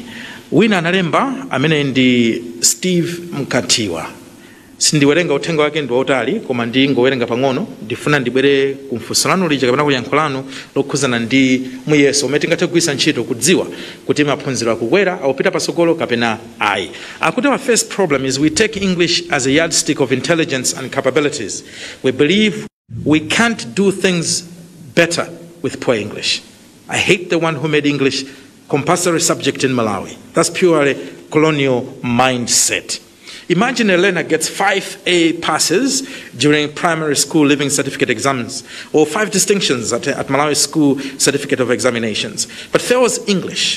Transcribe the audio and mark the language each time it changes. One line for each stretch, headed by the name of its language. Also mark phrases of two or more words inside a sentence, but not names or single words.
Nyanja: Wina analemba amene ndi Steve Mkatiwa. Sindiwerenga uthenga wake ndi wautali, koma ndingowerenga pang'ono. Ndifuna ndibwere kumfunso lanu lija kapena kuyankho lanu lokhuzana ndi muyeso umene tingathe kugwiritsa ntchito kudziwa kuti maphunziro akukwera akupita patsogolo kapena ayi.
English: Akuti our first problem is we take English as a yardstick of intelligence and capabilities. We believe we can't do things better with poor English. I hate the one who made English compulsory subject in Malawi. That's purely colonial mindset. Imagine a learner gets 5 A passes during primary school living certificate exams, or 5 distinctions at Malawi school certificate of examinations, but fails English.